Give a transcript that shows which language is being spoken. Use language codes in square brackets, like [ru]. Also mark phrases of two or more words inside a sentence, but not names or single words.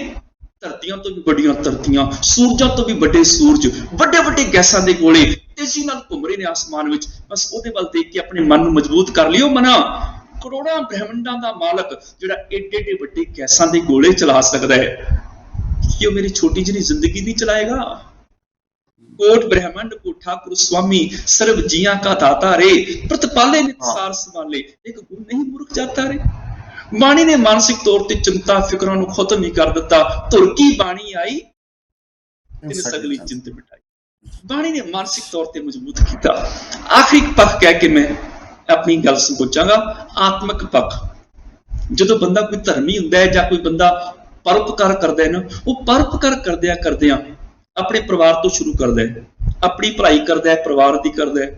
[pa] ਧਰਤੀਆਂ ਤੋਂ ਵੀ ਵੱਡੀਆਂ ਧਰਤੀਆਂ, ਸੂਰਜਾਂ ਤੋਂ ਵੀ ਵੱਡੇ ਸੂਰਜ, ਵੱਡੇ ਵੱਡੇ ਗੈਸਾਂ ਦੇ ਗੋਲੇ ਤੇਜ਼ੀ ਨਾਲ ਘੁੰਮ ਰਹੇ ਨੇ ਆਸਮਾਨ ਵਿੱਚ। ਬਸ ਉਹਦੇ ਵੱਲ ਦੇਖ ਕੇ ਆਪਣੇ ਮਨ ਨੂੰ ਮਜ਼ਬੂਤ ਕਰ ਲਿਓ। ਮਨਾ ਕਰੋੜਾਂ ਬ੍ਰਹਿਮੰਡਾਂ ਦਾ ਮਾਲਕ ਜਿਹੜਾ ਏਡੇ ਏਡੇ ਵੱਡੇ ਗੈਸਾਂ ਦੇ ਗੋਲੇ ਚਲਾ ਸਕਦਾ ਹੈ, ਕੀ ਉਹ ਮੇਰੀ ਛੋਟੀ ਜਿਹੀ ਜ਼ਿੰਦਗੀ ਨਹੀਂ ਚਲਾਏਗਾ? ਕੋਟ ਬ੍ਰਹਿਮੰਡ ਕੋ ਠਾਕੁਰ ਸਵਾਮੀ, ਸਰਵ ਜੀਆ ਕਾ ਦਾਤਾ ਰੇ, ਪ੍ਰਤਿਪਾਲੇ ਨਿਸਾਰ ਸੰਭਾਲੇ, ਏਕ ਗੁਰੁ ਨਹੀਂ ਮੂਰਖ ਜਾਤਾ ਰੇ। ਬਾਣੀ ਨੇ ਮਾਨਸਿਕ ਤੌਰ ਤੇ ਚਿੰਤਾ ਫਿਕਰਾਂ ਨੂੰ ਖਤਮ ਹੀ ਕਰ ਦਿੱਤਾ। ਧੁਰ ਕੀ ਬਾਣੀ ਆਈ ਤਿਨ ਸਗਲੀ ਚਿੰਤ ਮਿਟਾਈ। ਬਾਣੀ ਨੇ ਮਾਨਸਿਕ ਤੌਰ ਤੇ ਮਜ਼ਬੂਤ ਕੀਤਾ। ਆਖਰੀ ਪੱਖ ਕਹਿ ਕੇ ਮੈਂ ਆਪਣੀ ਗੱਲ ਸੰਕੋਚਾਂਗਾ, ਆਤਮਿਕ ਪੱਖ। ਜਦੋਂ ਬੰਦਾ ਕੋਈ ਧਰਮੀ ਹੁੰਦਾ ਹੈ ਜਾਂ ਕੋਈ ਬੰਦਾ ਪਰਉਪਕਾਰ ਕਰਦਾ ਹੈ ਨਾ, ਉਹ ਪਰਉਪਕਾਰ ਕਰਦਿਆਂ ਆਪਣੇ ਪਰਿਵਾਰ ਤੋਂ ਸ਼ੁਰੂ ਕਰਦਾ ਹੈ, ਆਪਣੀ ਭਲਾਈ ਕਰਦਾ ਹੈ, ਪਰਿਵਾਰ ਦੀ ਕਰਦਾ ਹੈ।